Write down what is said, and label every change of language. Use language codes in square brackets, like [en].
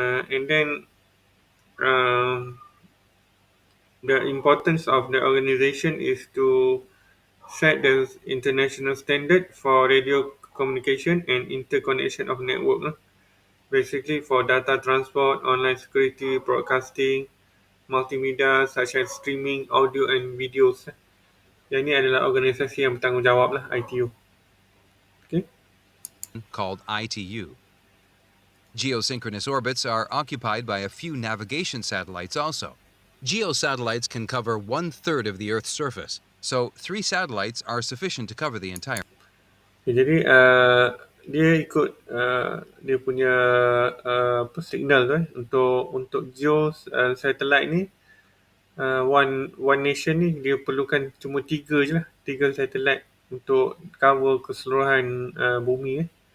[en] And then the importance of the organization is to set the international standard for radio communication and interconnection of network. Basically for data transport, online security, broadcasting, multimedia such as streaming, audio and videos. [ms] Yang ini adalah organisasi yang bertanggungjawab lah, ITU. [en] Okay. called ITU. Geosynchronous orbits are occupied by a few navigation satellites also. Geosatellites can cover 1/3 of the Earth's surface, so 3 satellites are sufficient to cover the entire. [ms] Jadi dia ikut dia punya apa signal tu untuk geo satellite ni, [en] one nation [ms] ni dia perlukan cuma 3 je lah, 3 satellite untuk cover keseluruhan bumi